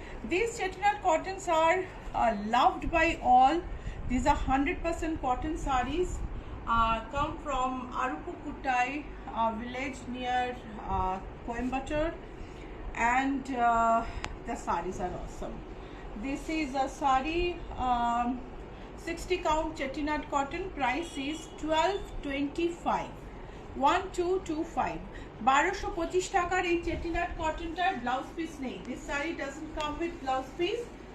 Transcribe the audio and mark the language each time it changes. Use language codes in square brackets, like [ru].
[en] These chettinad cottons are loved by all. These are 100% cotton sarees, come from Arupukuttai village near Coimbatore, and the sarees are awesome. This is a saree, 60 count chettinad cotton. Price is [bn] 1225, 1225, 1225 টাকার এই chettinad cottonটার blouse piece নেই। [en] This saree doesn't come with blouse piece.